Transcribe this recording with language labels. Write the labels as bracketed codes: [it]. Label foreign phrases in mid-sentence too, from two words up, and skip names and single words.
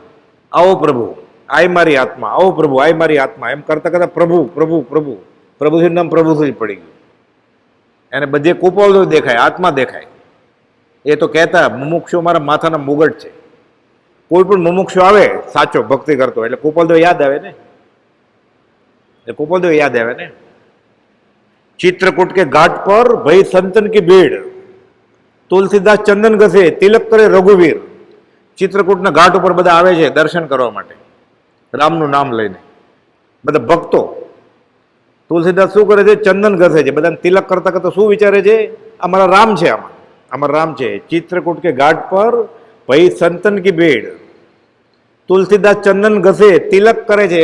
[gu] આવો પ્રભુ, આય મારી આત્મા, આવો પ્રભુ, આય મારી આત્મા, એમ કરતા કરતા પ્રભુ પ્રભુ પ્રભુ પ્રભુશ્રી નામ પ્રભુશ્રી પડી ગયું. એને બધે કુપોળો દેખાય, આત્મા દેખાય. એ તો કહેતા મુમુક્ષુ મારા માથાના મુગટ છે. કોઈ પણ મુમુક્ષુ આવે સાચો ભક્તિ કરતો એટલે કુપોલદેવ યાદ આવે ને, એ કુપોલદેવ યાદ આવે ને. [hi] चित्रकूट के घाट पर भई संतन की भीड़, तुलसीदास चंदन घसे, तिलक करे रघुवीर. [gu] ચિત્રકૂટના ઘાટ ઉપર બધા આવે છે દર્શન કરવા માટે, રામનું નામ લઈને. બધા ભક્તો. તુલસીદાસ શું કરે છે? ચંદન ઘસે છે. બધાને તિલક કરતા કરતા શું વિચારે છે? અમારા રામ છે, અમારા રામ છે. [hi] चित्रकूट के घाट पर भई संतन की भीड़, तुलसीदास चंदन घसे, तिलक करे છે.